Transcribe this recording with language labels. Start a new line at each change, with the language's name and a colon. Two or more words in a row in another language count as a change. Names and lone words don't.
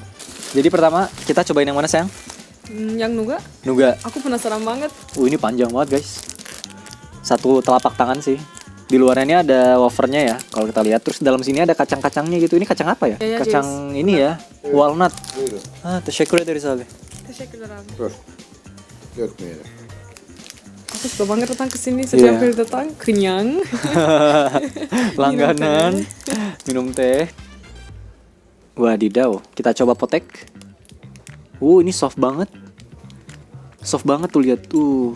Indonesian: Jadi pertama kita cobain yang mana sayang? Yang nuga, Nuga. aku penasaran banget. Ini panjang banget guys. Satu telapak tangan sih. Di luarnya ini ada wafernya ya. Kalau kita lihat terus dalam sini ada kacang-kacangnya gitu. Ini kacang apa ya? Ya, Kacang ini ya. Walnut.
Turkish: Teşekkür ederiz abi. Teşekkürler abi. Dur. Dökmeyelim.
Indonesian: Aku suka banget datang ke sini setiap Iya. kali datang kenyang. Langganan. Minum teh. Wadidaw. Kita coba potek. Ini soft banget. Soft banget tuh lihat tuh.